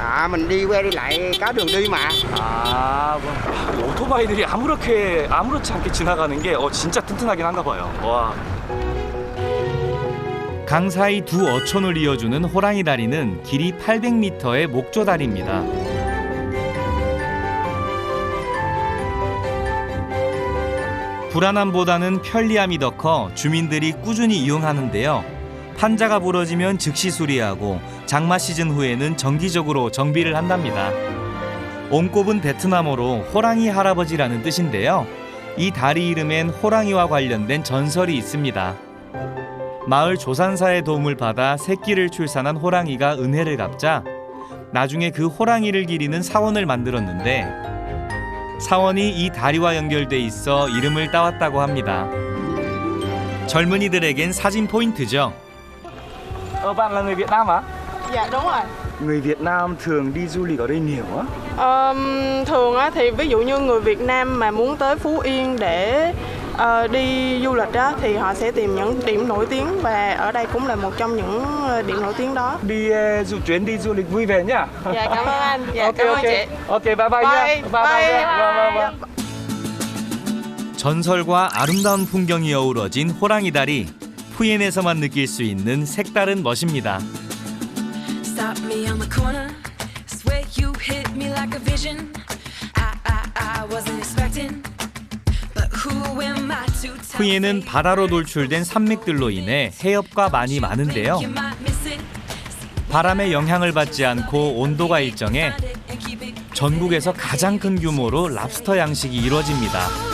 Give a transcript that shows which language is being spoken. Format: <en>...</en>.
<vi>mình đi qua đi lại có đường đi mà. vâng.</vi> <ko>오토바이들이 아무렇지 않게 지나가는 게 진짜 튼튼하긴 한가 봐요. 와. 강 사이 두 어촌을 이어주는 호랑이 다리는 길이 800m의 목조다리입니다. 불안함보다는 편리함이 더 커 주민들이 꾸준히 이용하는데요. 판자가 부러지면 즉시 수리하고 장마 시즌 후에는 정기적으로 정비를 한답니다. 옹꼽은 베트남어로 호랑이 할아버지라는 뜻인데요. 이 다리 이름엔 호랑이와 관련된 전설이 있습니다. 마을 조산사의 도움을 받아 새끼를 출산한 호랑이가 은혜를 갚자 나중에 그 호랑이를 기리는 사원을 만들었는데 사원이 이 다리와 연결돼 있어 이름을 따왔다고 합니다. 젊은이들에겐 사진 포인트죠.</ko> <vi>Bạn là người Việt Nam hả? Dạ đúng rồi. Người Việt Nam thường đi du lịch ở đây nhiều á? Thường á, thì ví dụ như người Việt Nam mà muốn tới Phú Yên để đi du lịch á, thì họ sẽ tìm những điểm nổi tiếng và ở đây cũng là một trong những điểm nổi tiếng đó. Chuyến đi du lịch vui vẻ nhá. Dạ cảm ơn anh. Dạ cảm ơn chị. Ok bye bye nhá. Bye.</vi> <ko>전설과 아름다운 풍경이 어우러진 호랑이 다리. 푸이엔에서만 느낄 수 있는 색다른 멋입니다.</ko> <en>Stop me on the corner. Swear you hit me like a vision. I wasn't expecting. But who am I to tell?</en> <ko>푸이엔은 바다로 돌출된 산맥들로 인해 해협과 많이 많은데요. 바람의 영향을 받지 않고 온도가 일정해 전국에서 가장 큰 규모로 랍스터 양식이 이루어집니다.</ko>